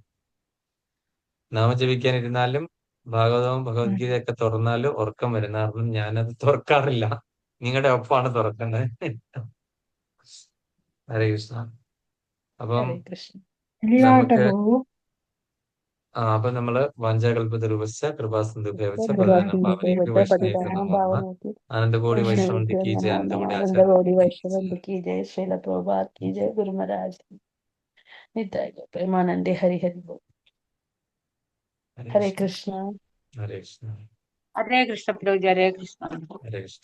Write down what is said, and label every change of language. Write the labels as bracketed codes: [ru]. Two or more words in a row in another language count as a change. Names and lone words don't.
[ml] നാമജപിക്കാൻ ഇരുന്നാലും ഭാഗവതവും ഭഗവത്ഗീതയൊക്കെ തുറന്നാലും ഉറക്കം വരുന്ന കാരണം ഞാനത് തുറക്കാറില്ല. നിങ്ങളുടെ ഒപ്പമാണ് തുറക്കുന്നത്. ഹരേ കൃഷ്ണ. അപ്പം ഹരേ കൃഷ്ണ. നമുക്ക് അപ്പൊ നമ്മള് [sa] വാഞ്ചാകൽപതരൂപശ്ച കൃപാസിന്ധു ഭേവച്ച പതിതാനം പാവനേഭ്യോ വൈഷ്ണവേഭ്യോ നമോ നമഃ. [hi] आनंदकोटि वैष्णवंती की जय. आनंदकोटि आचार्य की जय, श्रील प्रभुपाद की जय, गुरु महाराज निताय गौर प्रेमानंदे। [bn] হরি হরি বোল। হরে কৃষ্ণ। [ml] ഹരേ കൃഷ്ണ. ഹരേ കൃഷ്ണ പ്രഭു, ഹരേ കൃഷ്ണ. ഹരേ കൃഷ്ണ.